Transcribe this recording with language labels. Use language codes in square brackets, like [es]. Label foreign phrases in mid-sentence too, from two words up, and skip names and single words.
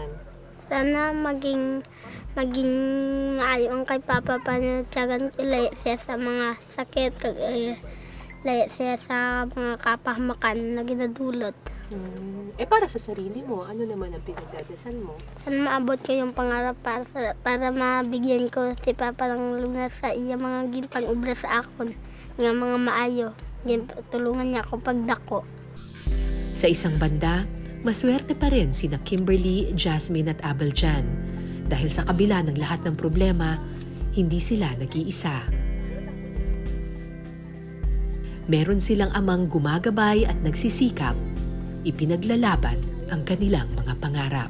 [hil] Sana maging maayo ang kay Papa panatsagan ilaya siya sa mga sakit, ilaya siya sa mga kapahamakan na ginadulot. [tl] Para sa sarili mo, ano naman ang pinagdadasal mo? Sana maabot ko yung pangarap para mabigyan ko si Papa ng lunas [hil] sa iya mga ginpang ubra sa akon, nga mga maayo. [tl] Yan, tulungan niya ako pagdako. Sa isang banda, maswerte pa rin sina Kimberly, Jasmine at Abel Jan. Dahil sa kabila ng lahat ng problema, hindi sila nag-iisa. Meron silang amang gumagabay at nagsisikap, ipinaglalaban ang kanilang mga pangarap.